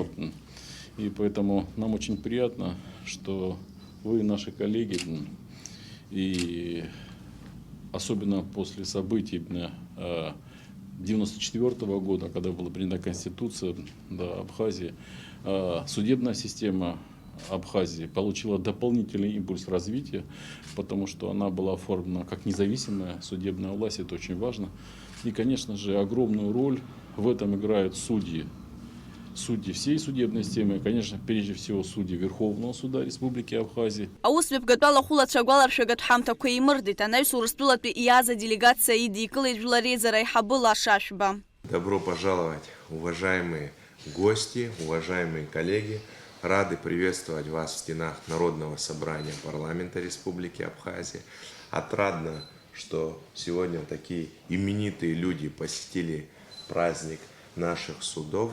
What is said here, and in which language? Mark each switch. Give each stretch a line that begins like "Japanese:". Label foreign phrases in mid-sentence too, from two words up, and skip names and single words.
Russian: И поэтому нам очень приятно, что вы, наши коллеги, и особенно после событий 1994 года, когда была принята Конституция Абхазии, судебная система Абхазии получила дополнительный импульс развития, потому что она была оформлена как независимая судебная власть, это очень важно. И, конечно же, огромную роль в этом играют судьи всей судебной системы, и, конечно, прежде всего судьи Верховного суда Республики Абхазии.
Abkhazian: Аусмҩаԥгатәы алахәылацәа агәаларшәагатә ҳамҭақәа имырдеит. Анаҩс Урыстәылатәи иааз аделегациа идикылеит жәлар реизара аиҳабы Лаша Шәба.
Russian: Добро пожаловать, уважаемые гости, уважаемые коллеги. Рады приветствовать вас в стенах Народного собрания парламента Республики Абхазия. Отрадно, что сегодня такие именитые люди посетили праздник наших судов.